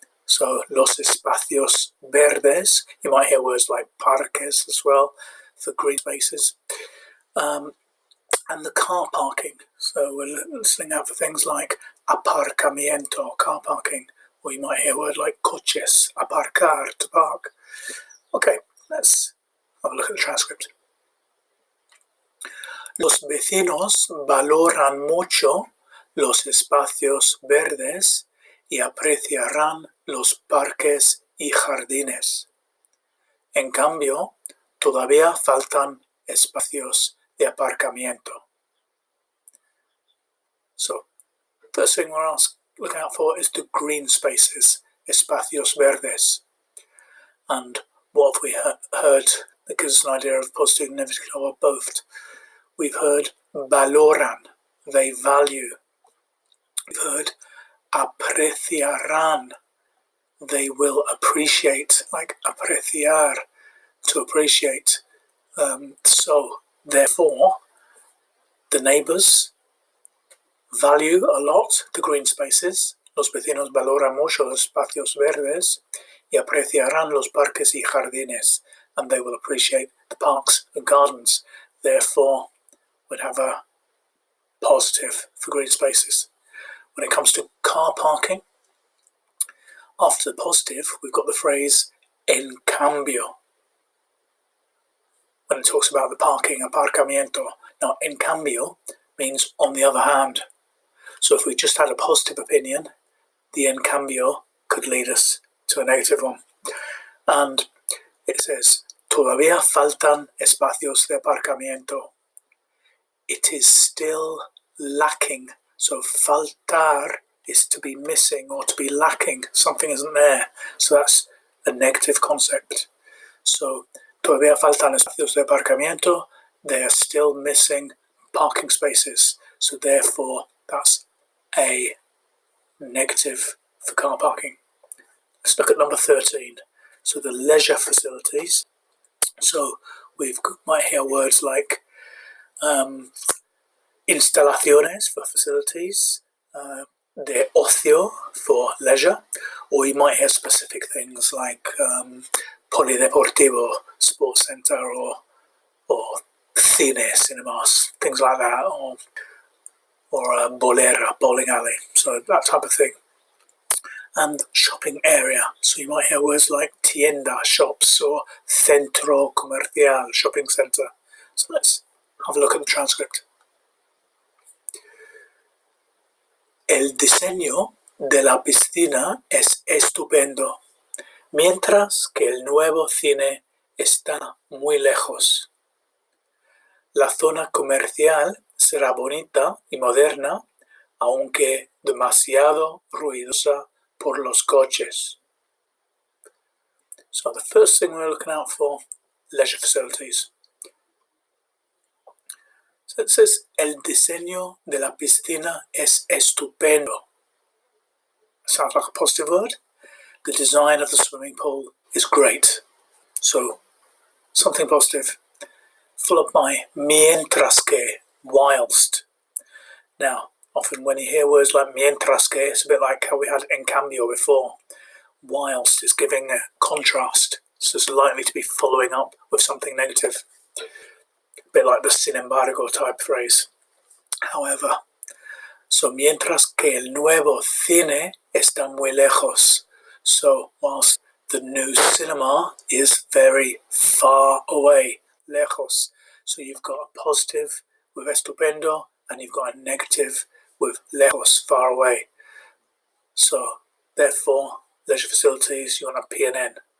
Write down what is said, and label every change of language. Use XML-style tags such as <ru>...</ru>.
<en>So</en> <es>los espacios verdes.</es> <en>You might hear words like parques as well for green spaces. And the car parking. So we're listening out for things like aparcamiento, car parking. Or you might hear a word like coches, aparcar, to park. Okay, let's have a look at the transcript.</en> <es>Los vecinos valoran mucho los espacios verdes y apreciarán los parques y jardines. En cambio, todavía faltan espacios de aparcamiento.</es> <en>So, first thing we're looking out for is the green spaces,</en> <es>espacios verdes.</es> <en>And what have we heard that gives us an idea of positive and negative or both? We've heard valoran, they value. We've heard apreciarán, they will appreciate, like apreciar, to appreciate. So, therefore, the neighbors value a lot the green spaces.</en> <es>Los vecinos valoran mucho los espacios verdes y apreciarán los parques y jardines.</es> <en>And they will appreciate the parks and gardens. Therefore, we'd have a positive for green spaces. When it comes to car parking, after the positive, we've got the phrase</en> <es>en cambio.</es> <en>When it talks about the parking, aparcamiento. Now,</en> <es>en cambio</es> <en>means on the other hand. So if we just had a positive opinion, the</en> <es>en cambio</es> <en>could lead us to a negative one. And it says,</en> <es>todavía faltan espacios de aparcamiento.</es> <en>It is still lacking. So faltar is to be missing or to be lacking. Something isn't there. So that's a negative concept.</en> <es>So todavía faltan espacios de aparcamiento.</es> <en>They are still missing parking spaces. So therefore, that's a negative for car parking. Let's look at number 13. So the leisure facilities. So we might hear words like instalaciones for facilities, de ocio for leisure, or you might hear specific things like polideportivo, sports center, or cine, cinemas, things like that, or a bolera, bowling alley, so that type of thing. And shopping area, so you might hear words like tienda, shops, or centro comercial, shopping center. So let's have a look at the transcript.</en> <es>El diseño de la piscina es estupendo, mientras que el nuevo cine está muy lejos. La zona comercial será bonita y moderna, aunque demasiado ruidosa por los coches.</es> <en>So the first thing we're looking out for, leisure facilities. So it says,</en> <es>el diseño de la piscina es estupendo.</es> <en>Sounds like a positive word. The design of the swimming pool is great. So, something positive. Followed by</en> <es>mientras que,</es> <en>whilst. Now, often when you hear words like</en> <es>mientras que,</es> <en>it's a bit like how we had</en> <es>en cambio</es> <en>before. Whilst is giving a contrast. So it's likely to be following up with something negative. A bit like the</en> <es>sin embargo</es> <en>type phrase. However, so</en> <es>mientras que el nuevo cine está muy lejos.</es> <en>So whilst the new cinema is very far away, lejos. So you've got a positive with estupendo and you've got a negative with lejos, far away. So therefore, leisure facilities, you want a P and N.</en>